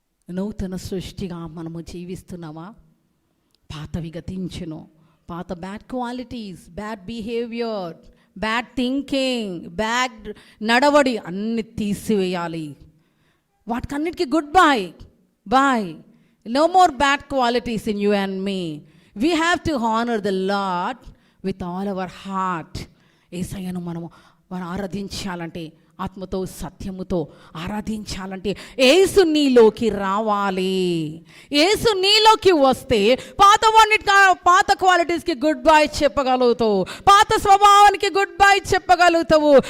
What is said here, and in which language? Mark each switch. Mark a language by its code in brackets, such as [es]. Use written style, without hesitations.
[te] నూతన సృష్టిగా మనము జీవిస్తున్నామా? పాతవి గతించును, పాత bad qualities, bad behaviour, bad thinking, bad నడవడి అన్ని తీసివేయాలి. వాటికన్నిటికీ good bye. [en] No more bad qualities in you and me. We have to honor the Lord with all our heart. [te] యేసయ్యను మనం ఆరాధించాలంటే, ఆత్మతో సత్యముతో ఆరాధించాలంటే యేసు నీలోకి రావాలి. యేసు నీలోకి వస్తే పాత క్వాలిటీస్కి గుడ్ బై చెప్పగలుగుతావు, పాత స్వభావానికి గుడ్ బై చెప్పగలుగుతావు.